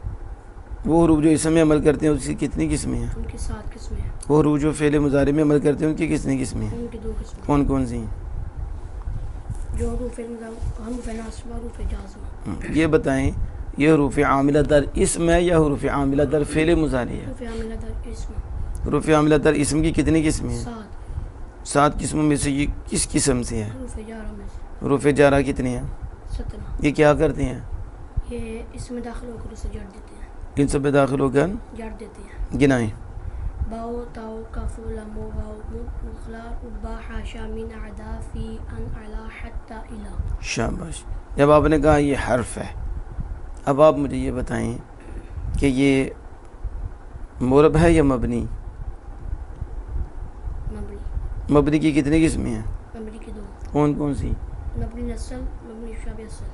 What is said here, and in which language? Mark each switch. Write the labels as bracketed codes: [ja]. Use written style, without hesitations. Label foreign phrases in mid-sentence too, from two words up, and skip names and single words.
[ur] وہ حروف جو اسم میں عمل کرتے ہیں اس کی کتنی قسمیں ہیں؟ ان کی 7 قسمیں ہیں۔ وہ حروف جو فعل مضارع میں عمل کرتے ہیں ان کی کتنی قسمیں ہیں؟ ان کی 2 قسمیں۔ کون کون سی ہیں؟ جو حروف فعل مضارع، حروف ناصبہ، حروف جازمہ۔ یہ بتائیں، یہ حروف عاملہ در اسم ہے یا حروف عاملہ در فعل مضارع ہے؟ حروف عاملہ در اسم۔ حروف عاملہ در اسم کی کتنی قسمیں ہیں؟ 7 7۔ قسموں میں سے یہ کس قسم سے ہے؟ حروف جارہ میں سے۔ حروف جارہ کتنے ہیں؟ 17۔ یہ کیا کرتے ہیں؟ یہ اس میں داخل ہو کر اسے جڑ دیتے ہیں۔ ان سب میں داخل ہو کر جڑ دیتے ہیں۔ گنائیں۔ [ar] باؤ تاؤ کاف لام واو مخلا با حاشا من عدا فی ان علا حتی الا۔ [ur] شاباش۔ جب آپ نے کہا یہ حرف ہے، اب آپ مجھے یہ بتائیں کہ یہ مرب ہے یا مبنی؟ مبنی۔ مبنی کی کتنی قسمیں ہیں؟ مبنی کی 2۔ کون کون سی؟ مبنی الاصل، مبنی شابہ اصل۔